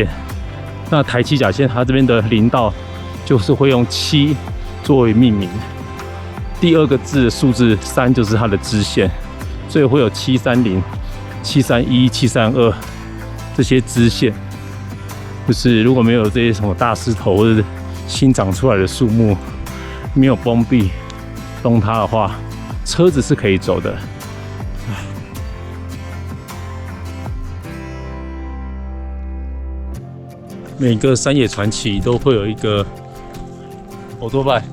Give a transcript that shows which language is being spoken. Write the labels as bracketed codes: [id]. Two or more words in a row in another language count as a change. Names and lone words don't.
[zh] 那台七甲線它這邊的林道就是會用7作為命名，第2個字的數字3就是它的支線，所以會有730、731、732這些支線。就是如果沒有這些什麼大石頭或者新長出來的樹木，沒有崩壁崩塌的話，車子是可以走的。每個山野傳奇都會有一個歐多拜。